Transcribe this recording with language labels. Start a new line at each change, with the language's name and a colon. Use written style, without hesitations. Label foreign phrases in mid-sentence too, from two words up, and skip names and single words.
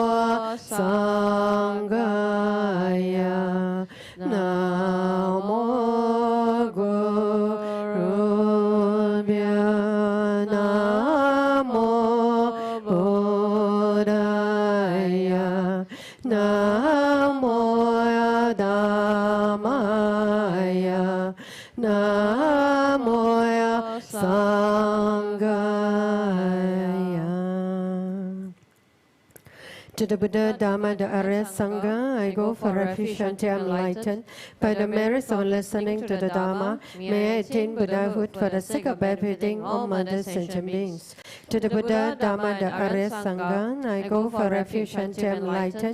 Sanskrit: Sanghaya Namo Gurubhya Namo Buddhaya Namo Dhammaya Namo Sanghaya.
English: To the Buddha, Dharma, the Arya Sangha, I go for refuge until I am enlightened. By the merits of listening to the Dharma, may I attain Buddhahood for the sake of benefiting all mothers and sentient beings. To the Buddha, Dharma, the Arya Sangha, I go for refuge until I am enlightened.